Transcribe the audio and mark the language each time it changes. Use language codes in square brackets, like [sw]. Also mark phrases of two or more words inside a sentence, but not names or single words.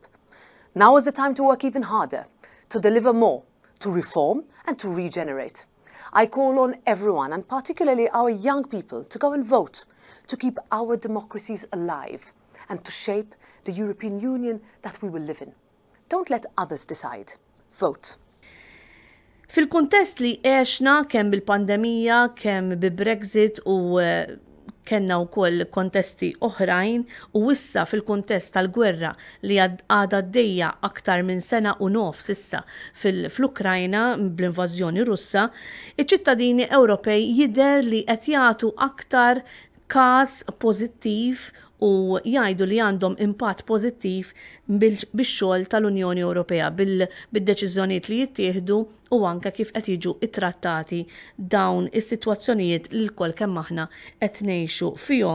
[en] Now is the time to work even harder, to deliver more, to reform and to regenerate. I call on everyone, and particularly our young people, to go and vote, to keep our democracies alive, and to shape the European Union that we will live in. Don't let others decide. Vote. [mt] Fil-kuntest li għexna kemm bil-pandemija, kemm bi-Brexit u kenna wkoll kontesti oħrajn u issa fil-kuntest tal-gwerra li għadha għaddejja aktar minn sena u nofs issa fl-Ukrajna bl-invażjoni Russa, iċ-ċittadini Ewropej jidher li qed jagħtu aktar każ pożittiv u jgħidu li għandhom impatt pożittiv bix-xogħol tal-Unjoni Ewropea, bid-deċiżjonijiet li jittieħdu u anke kif qed jiġu ittrattati dawn is-sitwazzjonijiet li l-kol kemm aħna qed ngħixu fihom.